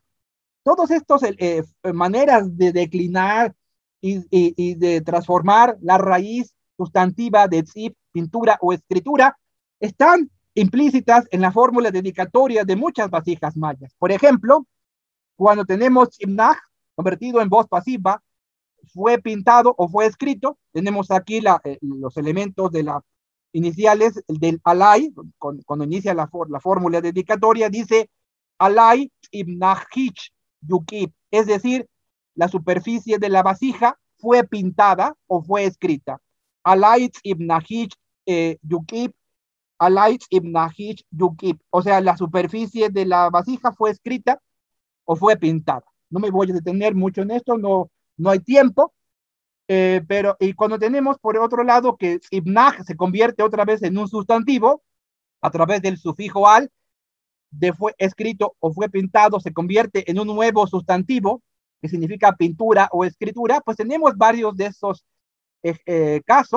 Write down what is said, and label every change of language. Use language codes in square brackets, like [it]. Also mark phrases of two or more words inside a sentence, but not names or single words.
[es] Todas estas maneras de declinar y de transformar la raíz sustantiva de tzip, pintura o escritura, están implícitas en la fórmula dedicatoria de muchas vasijas mayas. Por ejemplo, cuando tenemos imnaj convertido en voz pasiva, fue pintado o fue escrito, tenemos aquí los elementos de la iniciales del alay, cuando inicia la fórmula dedicatoria, dice [emy] alay ibnahich yukib, [es] es decir, la superficie de la vasija fue pintada o fue escrita. [emy] Alay ibnahich yukib, alay ibnahich yukib, [es] o sea, la superficie de la vasija fue escrita o fue pintada. No me voy a detener mucho en esto, no hay tiempo. Pero y cuando tenemos por otro lado que ibnaj se convierte otra vez en un sustantivo a través del sufijo al, de fue escrito o fue pintado, se convierte en un nuevo sustantivo que significa pintura o escritura, pues tenemos varios de esos casos.